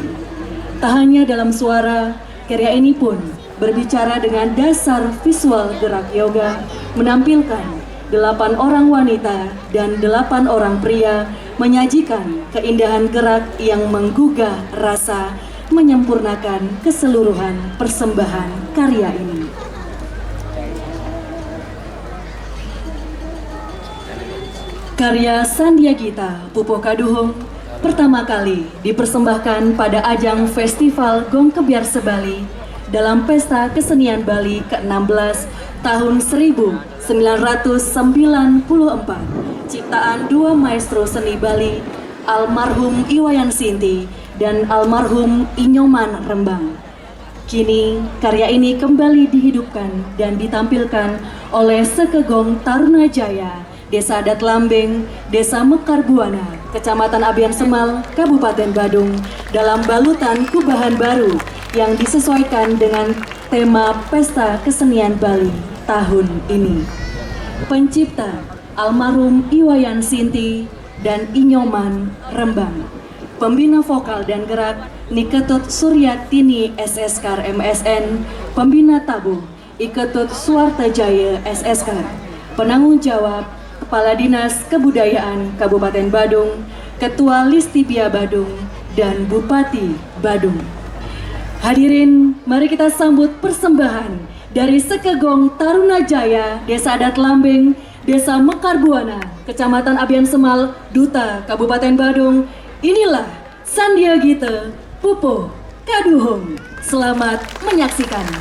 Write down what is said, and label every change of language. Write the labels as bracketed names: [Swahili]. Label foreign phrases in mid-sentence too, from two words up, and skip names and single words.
[Indonesian] Tak hanya dalam suara, karya ini pun berbicara dengan dasar visual gerak yoga, menampilkan 8 orang wanita dan 8 orang pria menyajikan keindahan gerak yang menggugah rasa, menyempurnakan keseluruhan persembahan karya ini. Karya Sandiagita Pupo Kaduhung pertama kali dipersembahkan pada ajang Festival Gong Kebyar Sebali dalam Pesta Kesenian Bali ke-16 tahun 1994, ciptaan dua maestro seni Bali, almarhum Iwayan Sinti dan almarhum Inyoman Rembang. Kini karya ini kembali dihidupkan dan ditampilkan oleh Sekegong Tarunajaya, Desa Adat Lambeng, Desa Mekar Buana, Kecamatan Abian Semal, Kabupaten Badung, dalam balutan kubahan baru yang disesuaikan dengan tema Pesta Kesenian Bali tahun ini. Pencipta almarhum Iwayan Sinti dan Inyoman Rembang. Pembina vokal dan gerak Niketut Suryatini SSK MSN, Pembina tabuh Iketut Suartajaya SSK, Penanggung jawab Kepala Dinas Kebudayaan Kabupaten Badung, Ketua Listibia Badung, dan Bupati Badung. Hadirin, mari kita sambut persembahan dari Sekegong Tarunajaya, Desa Adat Lambeng, Desa Mekar Buana, Kecamatan Abian Semal, Duta Kabupaten Badung. Inilah Sandiagita Pupo Kaduhung. Selamat menyaksikan.